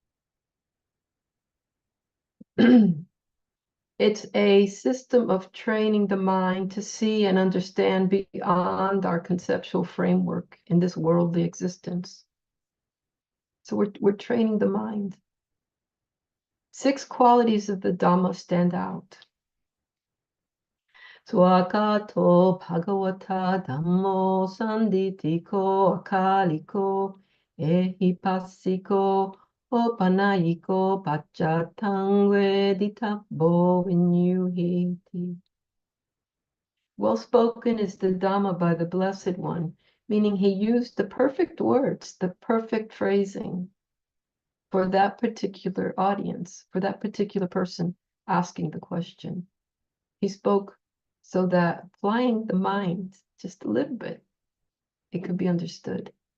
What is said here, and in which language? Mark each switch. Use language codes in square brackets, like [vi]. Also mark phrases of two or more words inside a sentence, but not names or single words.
[en] It's a system of training the mind to see and understand beyond our conceptual framework in this worldly existence. So we're training the mind. 6 qualities of the Dhamma stand out. [pi] Swakato Bhagavata Dhammo Sanditiko Akaliko Ehipassiko Opanayiko Pachatang Veditabo Vinyuhiti. [en] Well spoken is the Dhamma by the Blessed One, meaning he used the perfect words, the perfect phrasing for that particular audience, for that particular person asking the question. He spoke so that applying the mind just a little bit, it could be understood.